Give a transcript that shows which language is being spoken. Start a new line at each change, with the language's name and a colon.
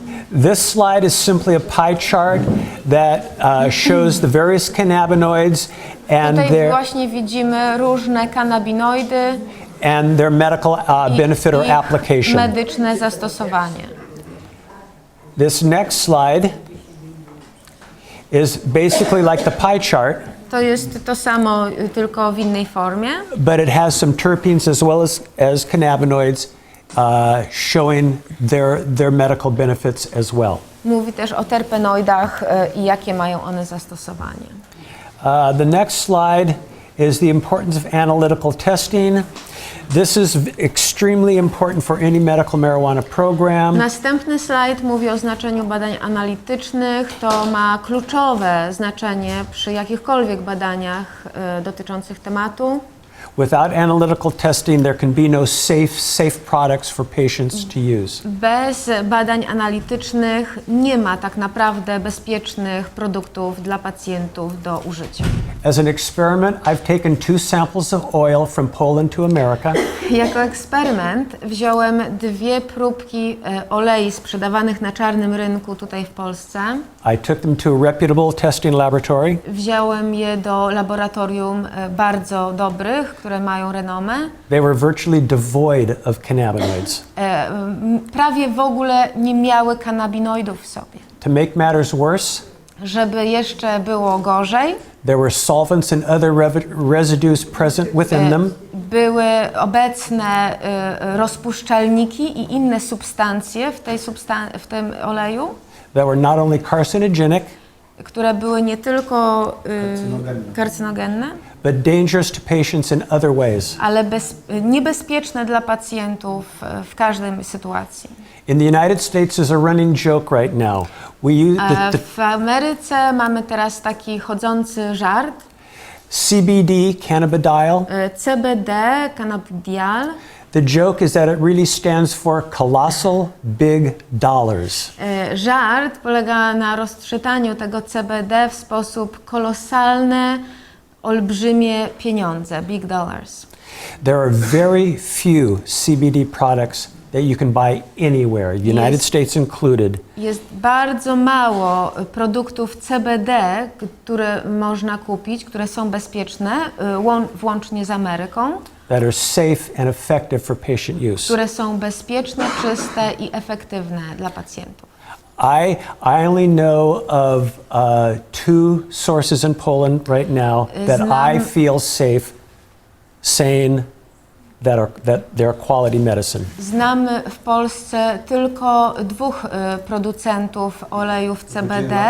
English: This slide is simply a pie chart that shows the various cannabinoids and
Polish: Tutaj właśnie widzimy różne kannabinoidy
English: their medical benefit or
Polish: ich
English: application.
Polish: medyczne zastosowanie.
English: This next slide is basically like the pie chart,
Polish: To jest to samo, tylko w innej formie,
English: but it has some terpenes as well as cannabinoids showing their medical benefits as well.
Polish: mówi też o terpenoidach i jakie mają one zastosowanie.
English: The next slide is the importance of analytical testing. This is extremely important for any medical marijuana program.
Polish: Następny slajd mówi o znaczeniu badań analitycznych. To ma kluczowe znaczenie przy jakichkolwiek badaniach dotyczących tematu.
English: Without analytical testing, there can be no safe products for patients to use.
Polish: Bez badań analitycznych nie ma tak naprawdę bezpiecznych produktów dla pacjentów do użycia.
English: As an experiment, I've taken 2 samples of oil from Poland to America.
Polish: Jako eksperyment wziąłem 2 próbki olei sprzedawanych na czarnym rynku tutaj w Polsce.
English: I took them to a reputable testing laboratory.
Polish: Wziąłem je do laboratorium bardzo dobrych, które mają renomę.
English: They were virtually devoid of cannabinoids.
Polish: Prawie w ogóle nie miały kanabinoidów w sobie.
English: To make matters worse,
Polish: Żeby jeszcze było gorzej,
English: there were solvents and other residues present within them.
Polish: były obecne rozpuszczalniki i inne substancje w tym oleju,
English: That were not only carcinogenic,
Polish: które były nie tylko karcynogenne,
English: but dangerous to patients in other ways.
Polish: ale niebezpieczne dla pacjentów w każdej sytuacji.
English: In the United States, there's a running joke right now. We use
Polish: W Ameryce mamy teraz taki chodzący żart.
English: CBD, cannabidiol. CBD, cannabidiol. The joke is that it really stands for colossal big dollars.
Polish: Żart polega na rozczytaniu tego CBD w sposób kolosalne, olbrzymie pieniądze,
English: big dollars. There are very few CBD products that you can buy anywhere, United States included.
Polish: Jest bardzo mało produktów CBD, które można kupić, które są bezpieczne, włącznie z Ameryką,
English: That are safe and effective for patient use.
Polish: które są bezpieczne, czyste i efektywne dla pacjentów.
English: I only know of 2 sources in Poland right now that I feel safe saying that they're quality medicine.
Polish: Znamy w Polsce tylko 2 producentów olejów CBD,